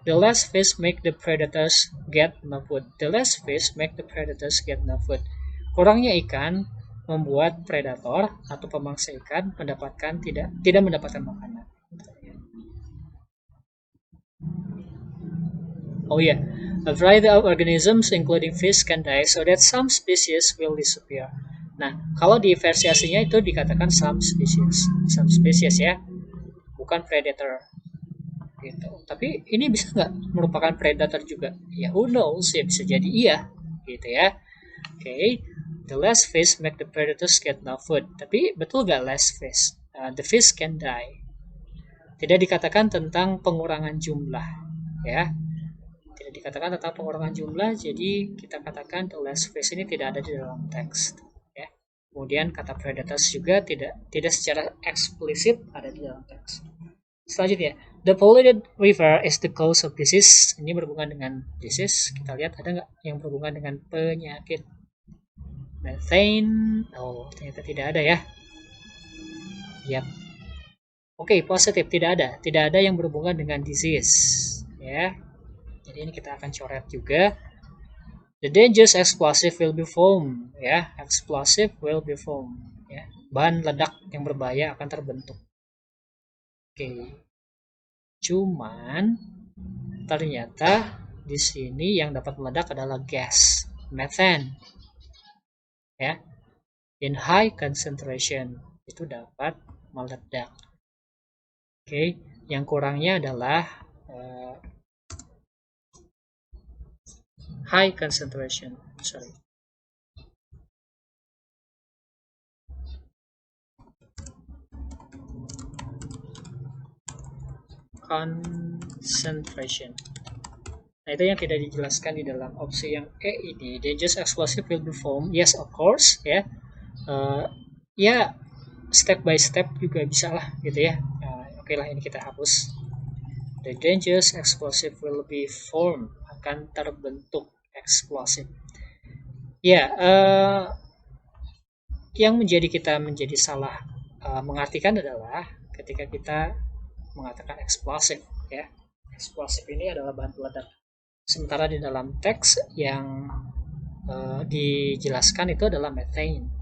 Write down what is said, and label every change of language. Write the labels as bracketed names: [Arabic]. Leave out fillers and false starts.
[English] The less fish make the predators get no food. The less fish make the predators get no food. [Indonesian] Kurangnya ikan membuat predator atau pemangsa ikan tidak mendapatkan makanan. [English] Oh yeah, a variety of organisms including fish can die so that some species will disappear. [Indonesian] Nah, kalau di versi aslinya itu dikatakan some species ya, bukan predator. Gitu. Tapi ini bisa nggak merupakan predator juga? Ya, [English] who knows? [Indonesian] Ya bisa jadi iya, gitu ya. [English] Oke, the less fish make the predators get no food. [Indonesian] Tapi betul nggak [English] less fish? The fish can die. [Indonesian] Tidak dikatakan tentang pengurangan jumlah, ya. Tidak dikatakan tentang pengurangan jumlah, jadi kita katakan [English] the less fish [Indonesian] ini tidak ada di dalam teks. Ya. Kemudian kata predators juga tidak secara eksplisit ada di dalam teks. [English] Selanjutnya, the polluted river is the cause of disease. [Indonesian] Ini berhubungan dengan disease. Kita lihat ada nggak yang berhubungan dengan penyakit? [English] Methane. [Indonesian] Oh, ternyata tidak ada ya. Yap. Oke, positif tidak ada. Tidak ada yang berhubungan dengan disease. Ya. Jadi ini kita akan coret juga. [English] The dangerous explosive will be formed. Ya, explosive will be formed. [Indonesian] Ya, bahan ledak yang berbahaya akan terbentuk. Oke. Cuman ternyata di sini yang dapat meledak adalah gas methane. Ya. [English] In high concentration [Indonesian] itu dapat meledak. Oke, yang kurangnya adalah [English] high concentration, sorry. Concentration. [Indonesian] Nah, itu yang tidak dijelaskan di dalam opsi yang E ini. [English] Dangerous explosive will be formed. Yes, of course, ya. [Indonesian] Ya, [English] step by step [Indonesian] juga bisa lah, gitu ya. Oke lah, ini kita hapus. [English] The dangerous explosive will be formed. [Indonesian] Akan terbentuk eksplosif. Ya, yang kita menjadi salah mengartikan adalah ketika kita mengatakan eksplosif, ya. Eksplosif ini adalah bahan peledak. Sementara di dalam teks yang dijelaskan itu adalah methane.